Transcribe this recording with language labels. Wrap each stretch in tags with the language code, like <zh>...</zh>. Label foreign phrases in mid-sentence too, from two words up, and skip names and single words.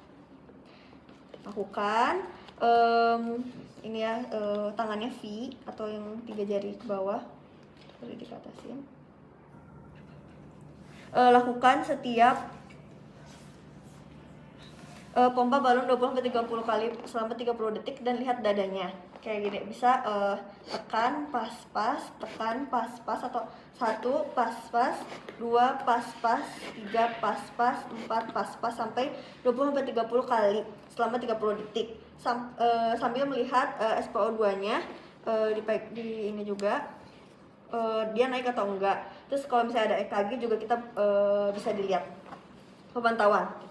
<id>Lakukan ini ya, tangannya V atau yang 3 jari ke bawah, boleh dikatasin. Lakukan setiap pompa balon 20-30 kali selama 30 detik dan lihat dadanya kayak gini. Bisa tekan pas-pas, tekan pas-pas, atau 1 pas-pas, 2 pas-pas, 3 pas-pas, 4 pas-pas sampai 20-30 kali selama 30 detik. Sambil melihat SpO2-nya di ini juga dia naik atau enggak. Terus kalau misalnya ada EKG juga kita bisa dilihat pemantauan gitu.</id>